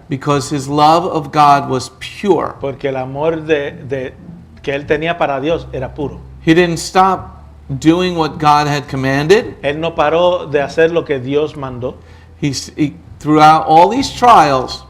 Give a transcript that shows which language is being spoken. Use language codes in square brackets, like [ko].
[en] because his love of God was pure. [es] Porque el amor que él tenía para Dios era puro. [en] He didn't stop doing what God had commanded. [es] Él no paró de hacer lo que Dios mandó. [en] He throughout all these trials,